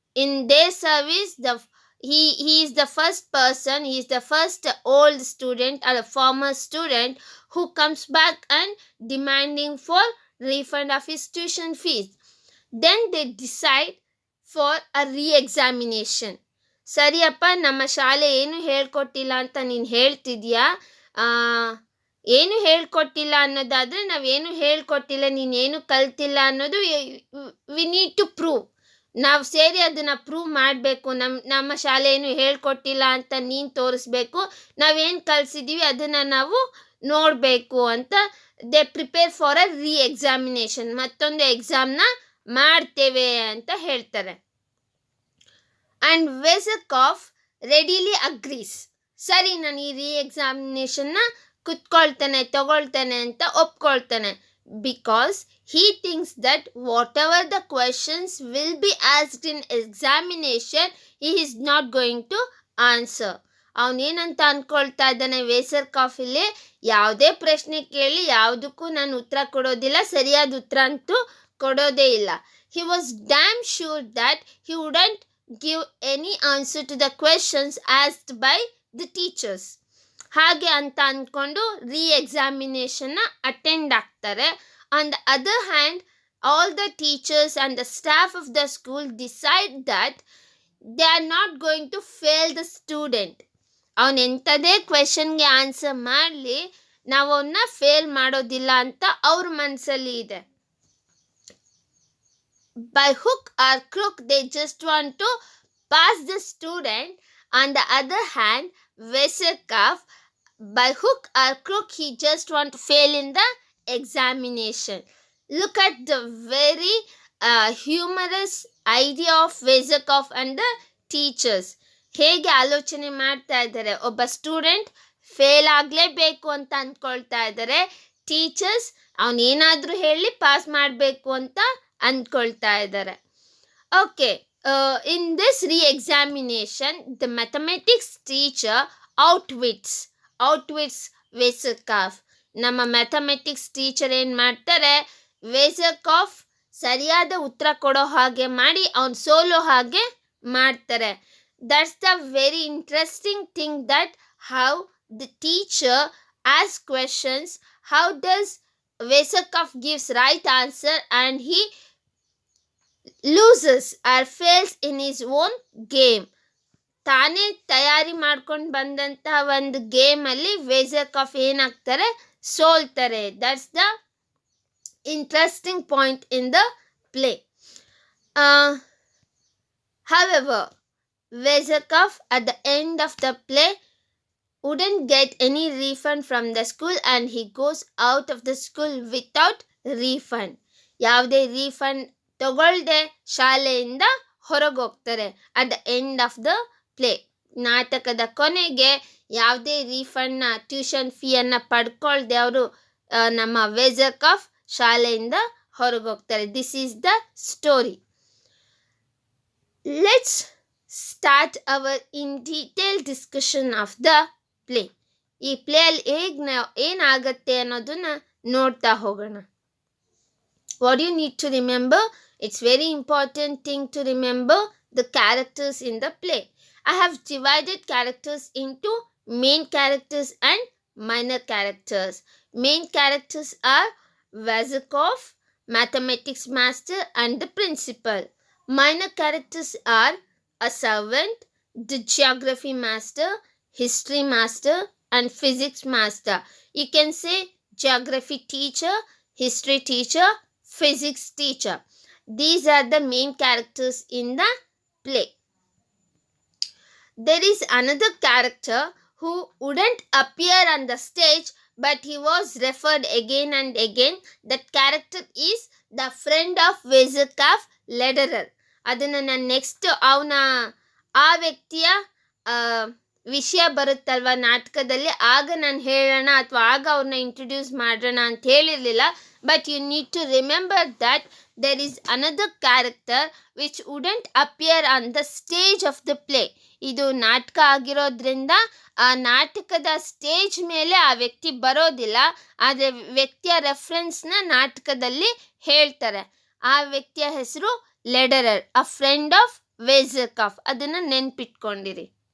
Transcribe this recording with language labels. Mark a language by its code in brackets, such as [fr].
[en] In their service, he is the first person, he is the first old student or a former student who comes back and demanding for refund of his tuition fees. Then they decide for a re-examination. [kn] ಸರಿಯಪ್ಪ, ನಮ್ಮ ಶಾಲೆ ಏನು ಹೇಳ್ಕೊಟ್ಟಿಲ್ಲ ಅಂತ ನೀನು ಹೇಳ್ತಿದ್ಯಾ, ಏನು ಹೇಳ್ಕೊಟ್ಟಿಲ್ಲ ಅನ್ನೋದಾದರೆ ನಾವೇನು ಹೇಳ್ಕೊಟ್ಟಿಲ್ಲ, ನೀನೇನು ಕಲ್ತಿಲ್ಲ ಅನ್ನೋದು [en] We need to prove. [kn] ನಾವು ಸೇರಿ ಅದನ್ನು ಪ್ರೂವ್ ಮಾಡಬೇಕು. ನಮ್ಮ ಶಾಲೆ ಏನು ಹೇಳ್ಕೊಟ್ಟಿಲ್ಲ ಅಂತ ನೀನು ತೋರಿಸ್ಬೇಕು, ನಾವೇನು ಕಲಿಸಿದ್ದೀವಿ ಅದನ್ನು ನಾವು ನೋಡಬೇಕು ಅಂತ [en] They prepare for a re-examination. [kn] ಮತ್ತೊಂದು ಎಕ್ಸಾಮ್ನ ಮಾಡ್ತೇವೆ ಅಂತ ಹೇಳ್ತಾರೆ. [en] And ವೆಸಕಾಫ್ readily agrees. [kn] ಸರಿ, ನಾನು ಈ ರೀ-ಎಕ್ಸಾಮಿನೇಷನ್ನ ತಗೊಳ್ತಾನೆ ಅಂತ ಒಪ್ಕೊಳ್ತಾನೆ. [en] Because he thinks that whatever the questions will be asked in examination, he is not going to answer. [kn] ಅವನೇನಂತ ಅಂದ್ಕೊಳ್ತಾ ಇದ್ದಾನೆ, ವೆಸಕಾಫ್ ಇಲ್ಲಿ ಯಾವುದೇ ಪ್ರಶ್ನೆ ಕೇಳಿ ಯಾವುದಕ್ಕೂ ನಾನು ಉತ್ತರ ಕೊಡೋದಿಲ್ಲ, ಸರಿಯಾದ ಉತ್ತರ ಅಂತೂ ಕೊಡೋದೇ ಇಲ್ಲ. [en] He was damn sure that he wouldn't give any answer to the questions asked by the teachers. [kn] ಹಾಗೆ ಅಂತ ಅಂದ್ಕೊಂಡು ರೀ-ಎಕ್ಸಾಮಿನೇಷನ್ನ ಅಟೆಂಡ್ ಆಗ್ತಾರೆ. [en] On the other hand, all the teachers and the staff of the school decide that they are not going to fail the student. [kn] ಅವನು ಎಂಥದೇ ಕ್ವೆಶನ್ಗೆ answer ಮಾಡಲಿ, ನಾವು ಅವನ್ನ fail ಮಾಡೋದಿಲ್ಲ ಅಂತ ಅವ್ರ ಮನಸ್ಸಲ್ಲಿ ಇದೆ. [en] By hook or crook they just want to pass the student. On the other hand, Veserkov, by hook or crook, he just want to fail in the examination. Look at the very humorous idea of Veserkov and the teachers. [kn] ಹೇಗೆ ಆಲೋಚನೆ ಮಾಡ್ತಾ ಇದ್ದಾರೆ, ಒಬ್ಬ student fail ಆಗಲೇಬೇಕು ಅಂತ ಅಂದ್ಕೊಳ್ತಾ ಇದ್ದಾರೆ, teachers ಅವನೇನಾದರೂ ಹೇಳಿ pass ಮಾಡಬೇಕು ಅಂತ ಅಂದ್ಕೊಳ್ತಾ ಇದ್ದಾರೆ. [en] Okay, in this re-examination, the mathematics teacher outwits Veserkov. [kn] ನಮ್ಮ ಮ್ಯಾಥಮೆಟಿಕ್ಸ್ ಟೀಚರ್ ಏನು ಮಾಡ್ತಾರೆ, ವೆಸಕಾಫ್ ಸರಿಯಾದ ಉತ್ತರ ಕೊಡೋ ಹಾಗೆ ಮಾಡಿ ಅವನು ಸೋಲೋ ಹಾಗೆ ಮಾಡ್ತಾರೆ. [en] That's the very interesting thing, that how the teacher asks questions, how does Veserkov gives right answer and he loses or fails in his own game. [kn] ತಾನೇ ತಯಾರಿ ಮಾಡ್ಕೊಂಡು ಬಂದಂತಹ ಒಂದು ಗೇಮಲ್ಲಿ ವೆಸಕಾಫ್ ಏನಾಗ್ತಾರೆ, ಸೋಲ್ತಾರೆ. [en] That's the interesting point in the play. However, Veserkov at the end of the play wouldn't get any refund from the school and he goes out of the school without refund. [kn] ಯಾವುದೇ refund ತಗೊಳ್ದೆ ಶಾಲೆಯಿಂದ ಹೊರಗೋಗ್ತಾರೆ. [en] at the end of the play, [kn] ನಾಟಕದ ಕೊನೆಗೆ ಯಾವುದೇ ರೀಫಂಡ್ನ, tuition ಫೀಯನ್ನು ಪಡ್ಕೊಳ್ದೆ ಅವರು ನಮ್ಮ ವೆಜಕಫ್ ಶಾಲೆಯಿಂದ ಹೊರಗೋಗ್ತಾರೆ. [en] This is the story. Let's start our in detail discussion of the play. [kn] ಈ play ಅಲ್ಲಿ ಏನಾಗತ್ತೆ ಅನ್ನೋದನ್ನ ನೋಡ್ತಾ ಹೋಗೋಣ. [en] What you need to remember, it's very important thing to remember the characters in the play. I have divided characters into main characters and minor characters. Main characters are Vazikov, mathematics master, and the principal. Minor characters are a servant, the geography master, history master, and physics master. You can say geography teacher, history teacher, physics teacher. These are the main characters in the play. There is another character who wouldn't appear on the stage, but he was referred again and again. That character is the friend of Vezekov, Lederer. [kn] ಅದನ್ನು ನಾನು next ಆ ವ್ಯಕ್ತಿಯ ವಿಷಯ ಬರುತ್ತಲ್ವ ನಾಟಕದಲ್ಲಿ, ಆಗ ನಾನು ಹೇಳೋಣ ಅಥವಾ ಆಗ ಅವ್ರನ್ನ ಇಂಟ್ರೊಡ್ಯೂಸ್ ಮಾಡೋಣ ಅಂತ ಹೇಳಿರಲಿಲ್ಲ. [en] But you need to remember that there is another character which wouldn't appear on the stage of the play. [kn] ಇದು ನಾಟಕ ಆಗಿರೋದ್ರಿಂದ ಆ ನಾಟಕದ ಸ್ಟೇಜ್ ಮೇಲೆ ಆ ವ್ಯಕ್ತಿ ಬರೋದಿಲ್ಲ, ಆದರೆ ವ್ಯಕ್ತಿಯ ರೆಫರೆನ್ಸ್ನ ನಾಟಕದಲ್ಲಿ ಹೇಳ್ತಾರೆ. ಆ ವ್ಯಕ್ತಿಯ ಹೆಸರು ಲೆಡರರ್, [en] A friend of ವೆಜಕಫ್. [kn] ಅದನ್ನು ನೆನ್ಪಿಟ್ಕೊಂಡಿರಿ.